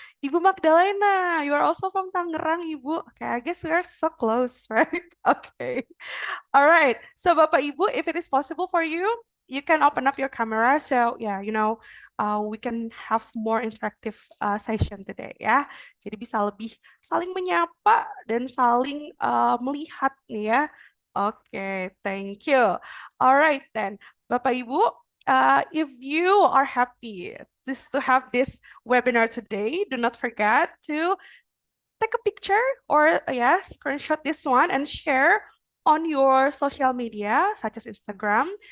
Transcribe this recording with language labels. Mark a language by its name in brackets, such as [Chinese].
[English] Ibu Magdalena, you are also from Tangerang, Ibu. Okay, I guess we are so close, right? Okay. All right. So Bapak Ibu, if it is possible for you, you can open up your camera. So yeah, we can have more interactive session today ya. [Indonesian] Jadi bisa lebih saling menyapa dan saling melihat nih ya. [English] Oke, thank you. Alright then, Bapak Ibu, if you are happy just to have this webinar today, do not forget to take a picture or yes, screenshot this one and share on your social media such as Instagram.